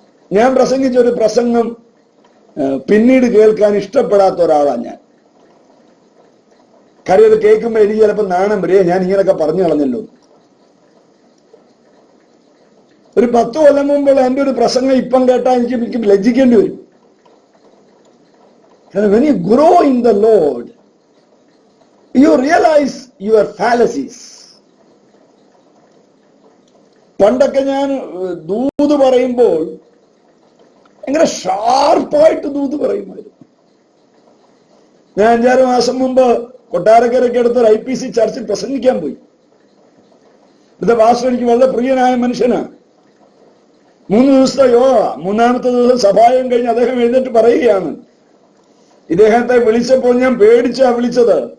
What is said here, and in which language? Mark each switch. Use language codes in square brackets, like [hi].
[ml] ഞാൻ പ്രസംഗിച്ച ഒരു പ്രസംഗം പിന്നീട് കേൾക്കാൻ ഇഷ്ടപ്പെടാത്ത ഒരാളാണ് ഞാൻ. കാര്യം അത് കേൾക്കുമ്പോ എനിക്ക് ചിലപ്പോ നാണം വരിക, ഞാൻ ഇങ്ങനൊക്കെ പറഞ്ഞു കളഞ്ഞല്ലോ. ഒരു 10 കൊല്ലം മുമ്പുള്ള എന്റെ ഒരു പ്രസംഗം ഇപ്പം കേട്ടാൽ എനിക്ക് ലജ്ജിക്കേണ്ടി വരും. [en] When you grow in the Lord, you realize your fallacies. [ml] പണ്ടൊക്കെ ഞാൻ ദൂത് പറയുമ്പോൾ ഭയങ്കര ഷാർപ്പായിട്ട് ദൂത് പറയുമായിരുന്നു. ഞാൻ 5-6 മാസം മുമ്പ് കൊട്ടാരക്കരയ്ക്ക് അടുത്ത് IPC ചർച്ചിൽ പ്രസംഗിക്കാൻ പോയി. ഇവിടുത്തെ പാസ്റ്റർ എനിക്ക് വളരെ പ്രിയനായ മനുഷ്യനാണ്. 3 ദിവസത്തെ യോഗ, 3-ാമത്തെ ദിവസം സഭായം കഴിഞ്ഞ് അദ്ദേഹം എഴുന്നേറ്റ് പറയുകയാണ്, ഇദ്ദേഹത്തെ വിളിച്ചപ്പോൾ ഞാൻ പേടിച്ചാ വിളിച്ചത്.